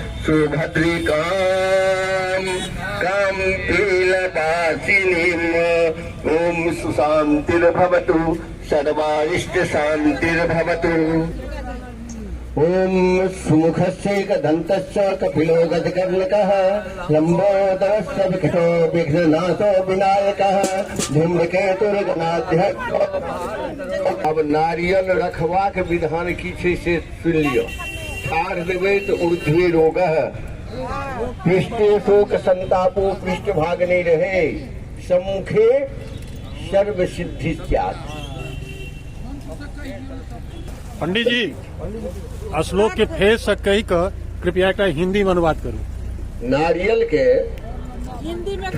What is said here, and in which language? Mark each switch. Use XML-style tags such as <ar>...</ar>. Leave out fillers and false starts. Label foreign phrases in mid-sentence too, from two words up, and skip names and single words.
<sa>सुभद्रिकाम् काम कीलवासिनीम् ओम सुशांतिर्भवतु, सर्वारिष्ट शांतिर्भवतु। ओम सुमुखस्यैकदन्तस्य कपिलो गजकर्णकः, लम्बोदरस्य विकटो विघ्ननाशो विनायकः, धूम्रकेतुर्गणाध्यक्ष।</sa> <hi>अब नारियल रखवा के विधान की छे से सुन लियो। ठाढ़ देवे तो</hi> <sa>ऊर्ध्वे रोगः, पृष्ठे शोक संतापो,</sa> <hi>पृष्ठ भाग नहीं रहे,</hi> <sa>सम्मुखे सर्व सिद्धि।</sa> <hi>पंडित जी, श्लोक के फेस कही कर कृपया का हिंदी में अनुवाद करूं। नारियल के हिंदी में</hi>